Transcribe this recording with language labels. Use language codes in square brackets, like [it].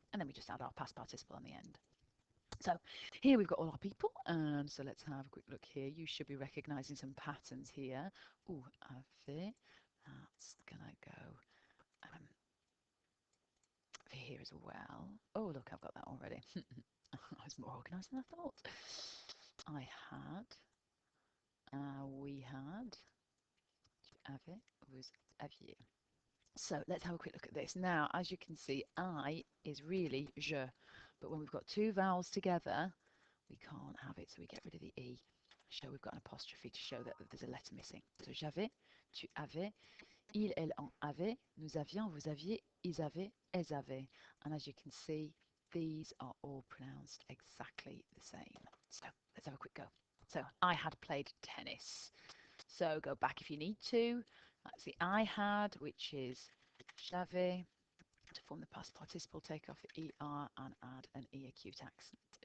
[en] And then we just add our past participle on the end. So here we've got all our people, and so let's have a quick look here. You should be recognizing some patterns here. Ooh, avait, that's gonna go here as well. Oh, look, I've got that already. I was more organized than I thought. I had, we had, [fr] tu avais, vous aviez. [en] So let's have a quick look at this. Now, as you can see, I is really je, but when we've got two vowels together, we can't have it, so we get rid of the E. Show we've got an apostrophe to show that there's a letter missing. [fr] So j'avais, tu avais, il, elle, en avait, nous avions, vous aviez, ils avaient, elles avaient. [en] And as you can see, these are all pronounced exactly the same. So let's have a quick go. So I had played tennis. So go back if you need to. That's the I had, which is j'avais. To form the past participle, take off the ER and add an E acute accent.